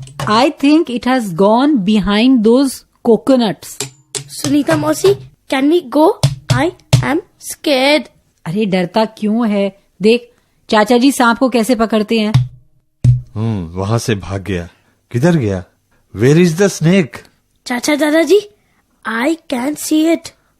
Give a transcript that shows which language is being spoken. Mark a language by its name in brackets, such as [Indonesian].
[English] I think it has gone behind those coconuts. Sunita मौसी, can we go? I am scared. [Hindi] अरे डरता क्यों है? देख चाचा जी सांप को कैसे पकड़ते हैं। वहां से भाग गया। किधर गया? [English] Where is the snake? चाचा दादाजी, I can see it.